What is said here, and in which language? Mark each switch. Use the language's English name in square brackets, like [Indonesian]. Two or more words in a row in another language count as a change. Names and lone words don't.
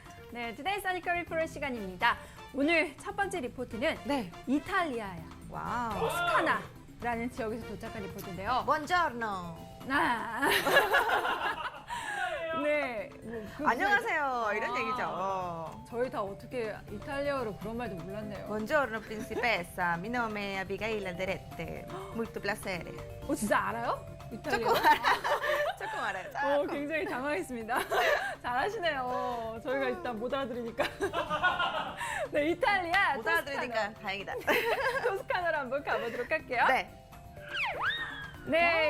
[Korean] 네, Today's 써니콤 리포트 시간입니다. 오늘 첫 번째 리포트는 네. 이탈리아야. 와우. 토스카나라는 지역에서 도착한 리포트인데요. 본저르노. 아. 네. 안녕하세요. 이런 얘기죠. 저희 다 어떻게 이탈리아어로 그런 말도 몰랐네요. [Italian] Buongiorno principessa, mi nome è Abigail Alderete. Molto piacere. [Korean] 진짜 알아요? 이탈리아. 조금 알아요. 굉장히 당황했습니다. 잘하시네요. 저희가 일단 못 알아들으니까. 네, 이탈리아 못 알아들으니까 다행이다. 토스카나로 한번 가보도록 할게요. 네. 네,